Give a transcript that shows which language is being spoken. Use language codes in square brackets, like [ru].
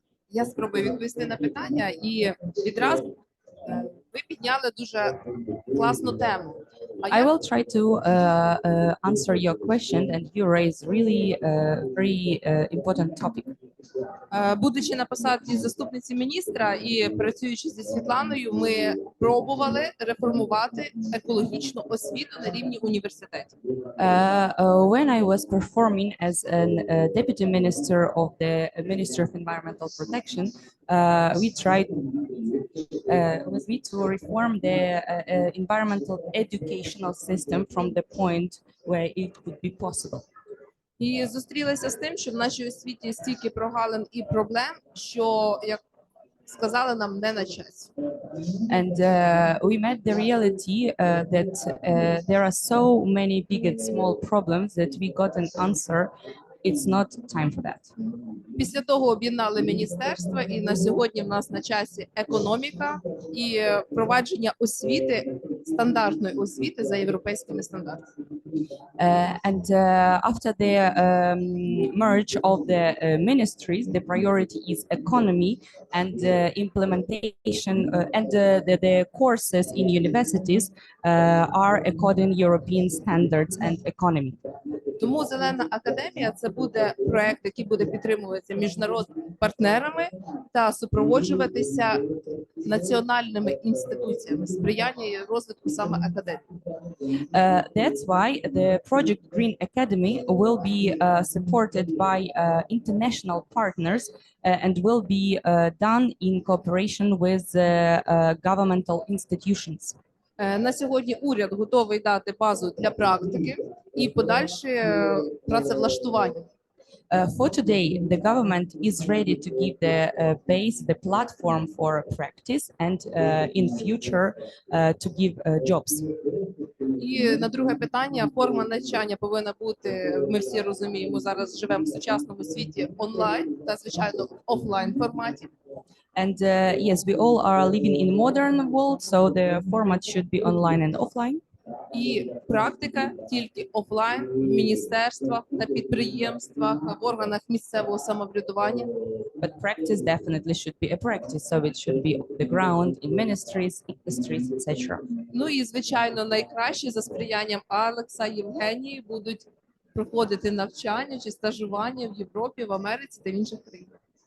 [uk] Я спробую відповісти на питання, і відразу ви підняли дуже класну тему. [en] I will try to answer your question, and you raise really very important topic. [uk] Будучи на посаді заступниці міністра і працюючи зі Світланою, ми пробували реформувати екологічну освіту на рівні університетів. [en] When I was performing as a deputy minister of the Ministry of Environmental Protection, we tried with me to reform the environmental educational system from the point where it would be possible. [uk] І зустрілися з тим, що в нашій освіті стільки прогалин і проблем, що, як сказали, нам не на часі. [en] And we met the reality that there are so many big and small problems that we got an answer. It's not time for that. [uk] Після того об'єднали міністерства, і на сьогодні в нас на часі економіка і впровадження освіти, стандартної освіти за європейськими стандартами. [en] And after the merge of the ministries, the priority is economy and implementation, and the courses in universities are according European standards and economy. [uk] Тому Зелена академія – це буде проект, який буде підтримуватися міжнародними партнерами та супроводжуватися національними інституціями, сприяння і розвитку саме академії. [en] That's why the project Green Academy will be supported by international partners and will be done in cooperation with governmental institutions. [uk] На сьогодні уряд готовий дати базу для практики і подальше працевлаштування. [en] For today, the government is ready to give the base, the platform for practice, and in future to give jobs. [uk] І на друге питання, форма навчання повинна бути, ми всі розуміємо, зараз живемо в сучасному світі онлайн та, звичайно, в офлайн форматі. [en] And yes, we all are living in modern world, so the format should be online and offline. [uk] І практика тільки офлайн в міністерствах, на підприємствах, в органах місцевого самоврядування. [en] But practice definitely should be a practice, so it should be on the ground in ministries, industries, etc. [uk] Ну і, звичайно, найкраще за сприянням Алекса, Євгенії будуть проходити навчання чи стажування в Європі, в Америці та в інших країнах.